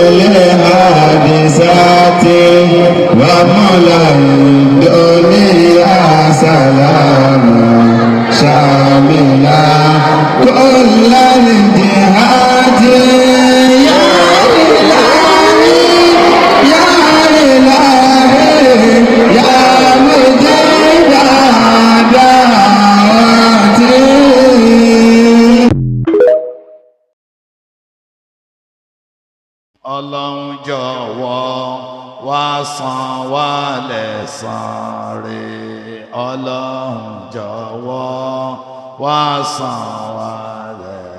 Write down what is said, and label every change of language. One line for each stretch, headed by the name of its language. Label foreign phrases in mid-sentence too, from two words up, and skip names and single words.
Arabic: الحادثات وملا الدنيا سلاما شاملا كل الجهات يا إلهي يا إلهي يا مجيب دعواتي.
Yoruba: Ọlọ́run jọ̀wọ́ wá san wá lẹ́san rẹ̀. Ọlọ́run jọ̀wọ́ wá san wá lẹ́san.